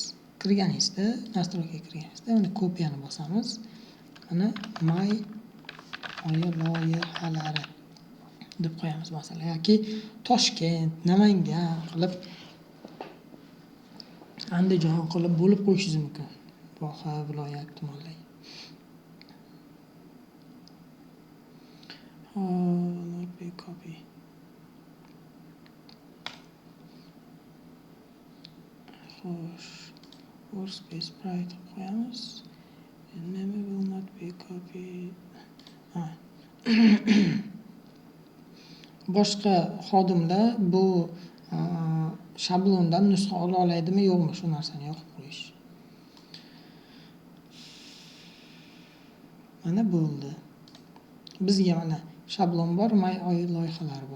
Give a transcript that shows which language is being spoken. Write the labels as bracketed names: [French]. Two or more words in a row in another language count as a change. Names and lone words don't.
[Uzbek] Kirganingizda, nastroykaga kirganingizda mana kopiyani bosamiz. Mana may oyi loyihalari deb qo'yamiz masalan yoki Toshkent, Namangan qilib Andijon qilib bo'lib qo'yishingiz mumkin. Voha viloyat tumanlar. [English] Not be copy. [Uzbek] Xo'sh, [English] workspace private [Uzbek] qo'yamiz. [English] Name will not be copied. [Uzbek] Boshqa xodimlar bu shablondan nusxa ola oladimi yo'qmi, shu narsani yoqib qo'yish. Mana bo'ldi. Bizga mana shablon bor, may oyi loyihalari bor.